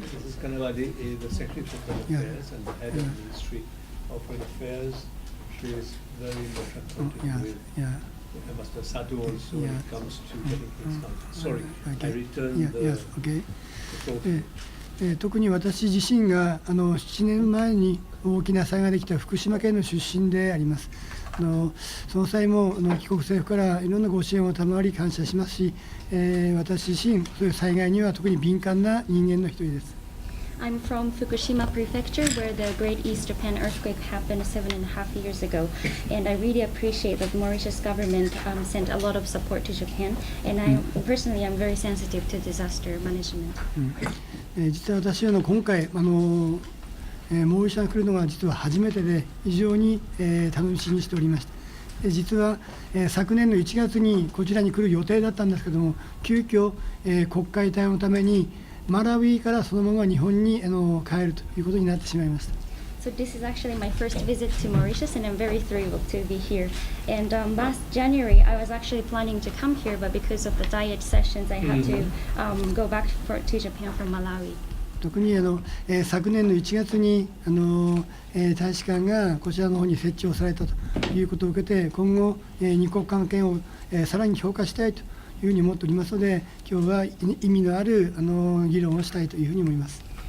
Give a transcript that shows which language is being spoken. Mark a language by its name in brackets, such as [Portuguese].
[English] This is Kanawadi, the Secretary for Foreign Affairs and the head of the Ministry of Foreign Affairs. She is very much acquainted with Mr. Sato also when it comes to getting things done. Sorry, I return the talk. [Japanese] 特に私自身が7年前に大きな災害ができた福島県の出身であります。その際も帰国政府からいろんなご支援を賜り感謝しますし、私自身そういう災害には特に敏感な人間の一人です。 [English] I'm from Fukushima Prefecture, where the Great East Japan earthquake happened 7.5 years ago, and I really appreciate that the Mauritius government sent a lot of support to Japan, and I personally am very sensitive to disaster management. [Japanese] 実は私は今回モーリシャスに来るのが実は初めてで非常に楽しみにしておりました。実は昨年の1月にこちらに来る予定だったんですけども、急遽国会対応のためにマラウィからそのまま日本に帰るということになってしまいました。 [English] So this is actually my first visit to Mauritius, and I'm very thrilled to be here. And last January, I was actually planning to come here, but because of the diet sessions, I had to go back to Japan from Malawi. [Japanese] 特に昨年の1月に大使館がこちらの方に設置をされたということを受けて、今後二国関係をさらに強化したいというふうに思っておりますので、今日は意味のある議論をしたいというふうに思います。